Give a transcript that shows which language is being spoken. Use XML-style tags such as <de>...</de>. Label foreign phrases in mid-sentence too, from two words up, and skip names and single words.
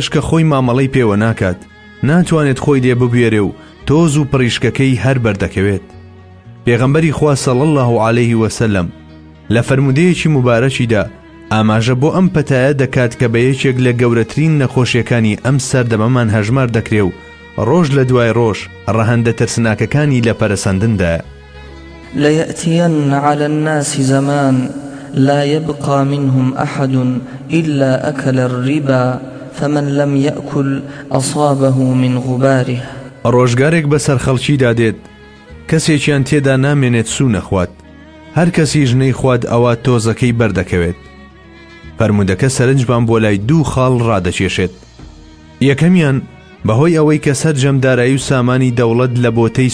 <ckb>کە خۆی مامەڵەی پێوە ناکات ناتوانێت خۆی لێ ببوێرێ و تۆز و پڕیشکەکەی هەر بەردەکەوێت پێغەمبەری خوا</ckb> <ar>صلی الله علیه وسلم</ar> <ckb>لە فەرمودەیەکی مبارەکیدا ئاماژە بۆ ئەم پەتایە دەکات کە بە یەکێک لە گەورەترین نەخۆشیەکانی ئەم سەردەمەمان هەژمار دەکرێ و ڕۆژ لە دوای ڕۆژ ڕەهەندە ترسناکەکانی لە پەرەسەندندایە</ckb> <ar>ليأتين على الناس زمان لا يبقى منهم أحد إلا أكل الربا فمن لم يأكل أصابه من غباره</ar> <ckb>ڕۆژگارێک بەسەر خەڵکیدا دێت کەسێکیان تێدا نامێنێت سوو نەخوات هەر کەسی ژنەی خوات ئەوە تۆزەکەی بەردەکەوێت فەرمودەکە سەرنجبان بۆ لای دوو خاڵ ڕادەکێشێت یەکەمیان بەهۆی ئەوەی کە سەرجەمدارایی و سامانی دەوڵەت لە بۆتەی</ckb>